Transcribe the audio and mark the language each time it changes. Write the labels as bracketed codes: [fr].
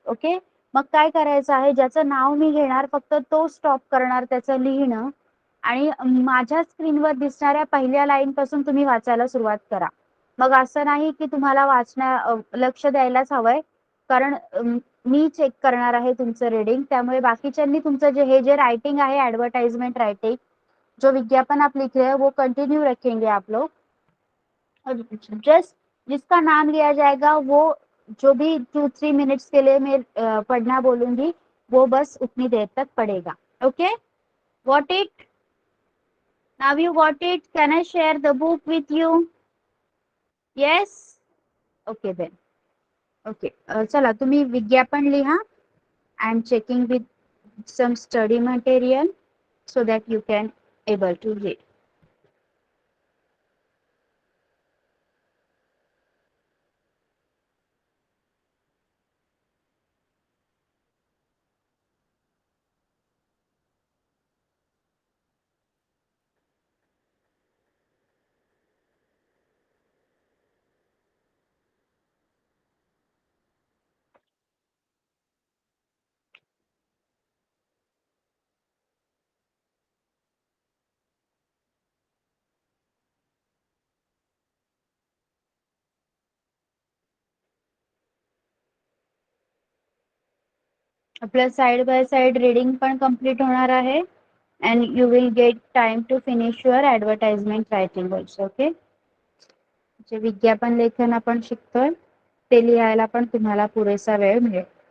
[mr] Okay, मग काय करायचं आहे, ज्याचं नाव मी घेणार फक्त तो स्टॉप करणार त्याचं लिहिणं आणि माझ्या स्क्रीनवर दिसणाऱ्या पहिल्या लाईन पासून तुम्ही वाचायला सुरुवात करा. मग असं नाही की तुम्हाला लक्ष द्यायलाच हवंय, कारण मी चेक करणार आहे तुमचं रीडिंग. त्यामुळे बाकीच्यांनी तुमचं जे [hi] राइटिंग है एडवर्टाइजमेंट राइटिंग, जो विज्ञापन आप लिख रहे हैं वो कंटिन्यू रखेंगे आप लोग. और जस्ट जिसका नाम लिया जाएगा वो जो भी 2-3 मिनट्स के लिए मैं पढ़ना बोलूंगी वो बस उतनी देर तक पढ़ेगा. [en] Okay, got it? Now you got it? Can I share the book with you? Yes, okay then. [mr] Okay, चला तुम्ही विज्ञापन लिहा. [en] I am checking with some study material so that you can able to read. [mr] आपलं side by side reading पण complete होणार आहे [en] and you will get time to finish your advertisement writing also. [mr] Okay, जे विज्ञापन लेखन आपण शिकतोय ते लिहायला पण तुम्हाला पुरेसा वेळ मिळेल.